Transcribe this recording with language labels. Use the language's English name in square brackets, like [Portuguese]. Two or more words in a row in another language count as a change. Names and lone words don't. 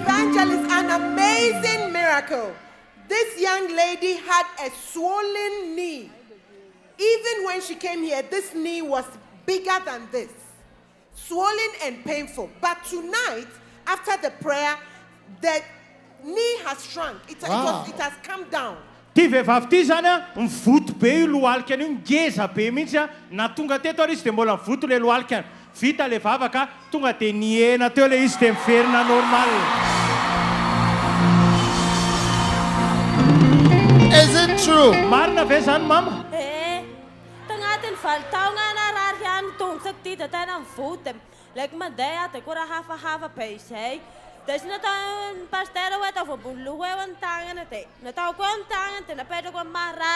[English] Evangelist, an amazing miracle. This young lady had a swollen knee. Even when she came here, this knee was bigger than this. Swollen and painful. But tonight, after the prayer, the knee has shrunk. It has come down. [Malagasy] Ty vehivavy ty zany a, mivoto be io lohalika an'io, ngeza be mihitsy a, na tonga teto ary izy dia mbola mivoto le lohalika. Vita le vavaka, tonga dia niena teo le izy dia miverina normal. Is it true? Marina ve zany mama? Tagnatin'ny valitaona narary ihany tongotsak ty dia tena mivoto. Like mandeha dia koa raha hafahafa be izay. Dia sy nataon'ny pasteur hoe atao voamboloha eo ny tagnana dia natao koa ny tagnana dia napetrako amin'ny maharary.